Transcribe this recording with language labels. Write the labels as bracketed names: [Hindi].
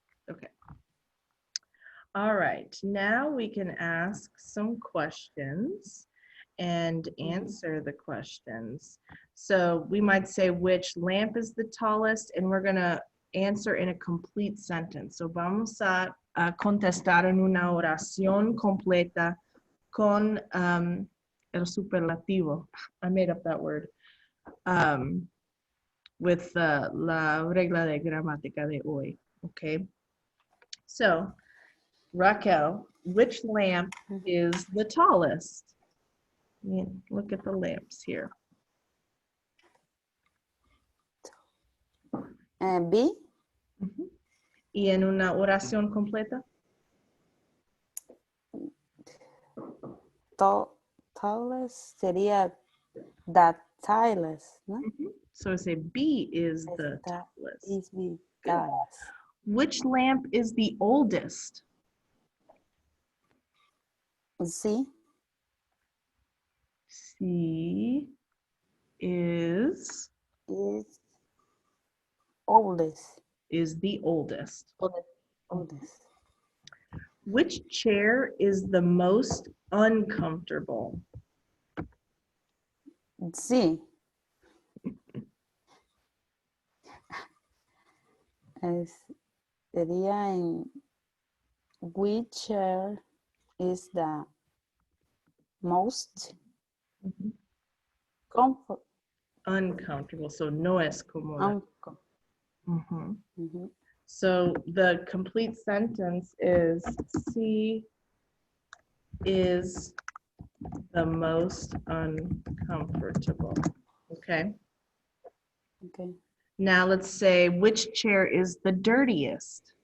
[English] Okay. All right, now we can ask some questions and answer the questions. So we might say which lamp is the tallest, and we're gonna answer in a complete sentence. [Spanish] So vamos a contestar en una oración completa con el superlativo. [English] I made up that word. With [Spanish] la regla de gramática de hoy, okay? [English] So, Raquel, which lamp is the tallest? Look at the lamps here. B. [Spanish] Y en una oración completa? [English] Tallest [Spanish] sería [English] the tallest, [Spanish] ¿no? [English] So I say B is the That tallest. is the tallest. Which lamp is the oldest? C. C is Oldest. is the oldest. Oldest. Which chair is the most uncomfortable? C. [Spanish] Sería en [English] which chair is the most comfort. Uncomfortable, so [Spanish] no es cómoda. Mm-hmm. [English] So the complete sentence is C is the most uncomfortable. Okay. Okay. Now let's say which chair is the dirtiest?